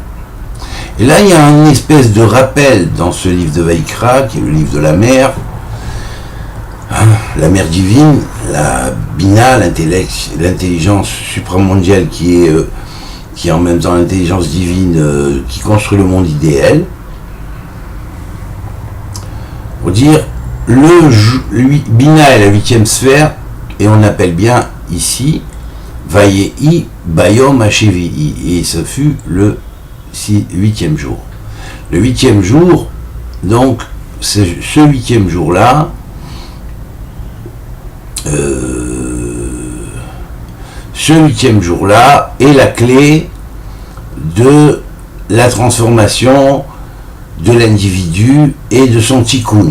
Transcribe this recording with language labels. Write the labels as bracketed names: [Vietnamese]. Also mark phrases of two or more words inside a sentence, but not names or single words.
[French] Et là, il y a une espèce de rappel dans ce livre de Vaikra, qui est le livre de la mer divine, la Bina, l'intelligence supramondiale qui est en même temps l'intelligence divine qui construit le monde idéal. Pour dire, Bina est la 8e sphère, et on appelle bien ici [Hebrew] ויהי ביום השביעי, [French] et ce fut le 8e jour. Le 8e jour, donc, ce 8e jour-là, est la clé de la transformation de l'individu et de son tikkun.